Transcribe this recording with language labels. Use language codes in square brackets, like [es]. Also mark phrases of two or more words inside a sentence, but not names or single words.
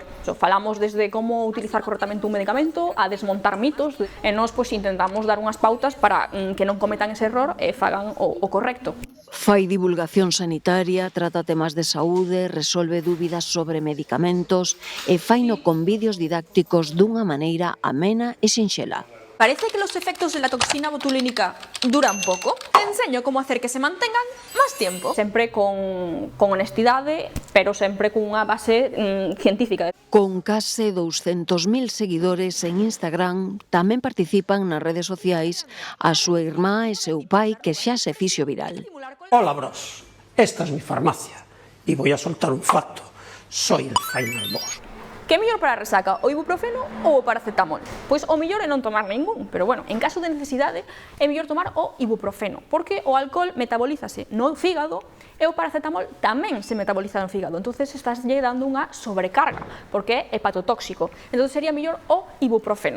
[gl] Falamos desde como utilizar correctamente un medicamento a desmontar mitos, e nós pois intentamos dar unhas pautas para que non cometan ese error e fagan o correcto. Fai divulgación sanitaria, trata temas de saúde, resolve dúbidas sobre medicamentos e faino con vídeos didácticos dunha maneira amena e sinxela. [es] Parece que los efectos de la toxina botulínica duran poco. Te enseño cómo hacer que se mantengan más tiempo. [gl] Sempre con honestidade, pero sempre cunha base científica. Con case 200.000 seguidores en Instagram, tamén participan nas redes sociais a súa irmá e seu pai que xa se fixo viral. [es] Hola bros, esta es mi farmacia y voy a soltar un facto. Soy el [en] final boss. [gl] Que é mellor para a resaca, o ibuprofeno ou o paracetamol? Pois o mellor é non tomar ningún, pero bueno, en caso de necesidade é mellor tomar o ibuprofeno, porque o alcohol metabolízase no fígado e o paracetamol tamén se metaboliza no fígado, entonces estás lle dando unha sobrecarga, porque é hepatotóxico, entón sería mellor o ibuprofeno.